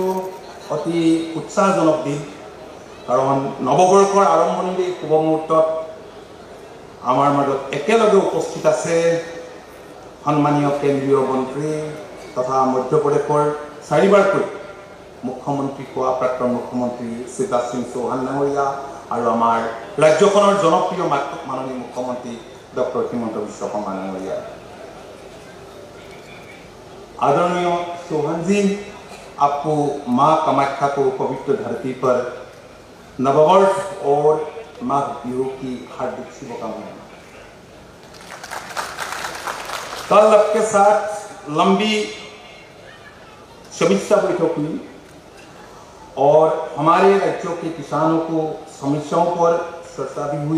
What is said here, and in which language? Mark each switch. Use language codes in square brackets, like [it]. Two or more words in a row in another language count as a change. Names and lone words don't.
[as] অতি উৎসাহজনক দিন কাৰণ নৱবৰ্ষৰ আৰম্ভণিৰ এই শুভ মুহূৰ্তত আমাৰ মাজত একেলগে উপস্থিত আছে সন্মানীয় কেন্দ্ৰীয় মন্ত্ৰী তথা মধ্যপ্ৰদেশৰ 4বাৰকৈ মুখ্যমন্ত্ৰী হোৱা প্ৰাক্তন মুখ্যমন্ত্ৰী শিৱৰাজ সিং চৌহান ডাঙৰীয়া আৰু আমাৰ ৰাজ্যখনৰ জনপ্ৰিয় মাননীয় মুখ্যমন্ত্ৰী ডক্টৰ হিমন্ত বিশ্ব শৰ্মা ডাঙৰীয়া [hi] आदरणीय चौहान जी आपको माँ कामाख्या को पवित्र धरती पर नववर्ष और माघ बिहू की हार्दिक शुभकामनाएं। कल आपके साथ लंबी समीक्षा बैठक हुई और हमारे राज्यों के किसानों को समस्याओं पर चर्चा भी हुई।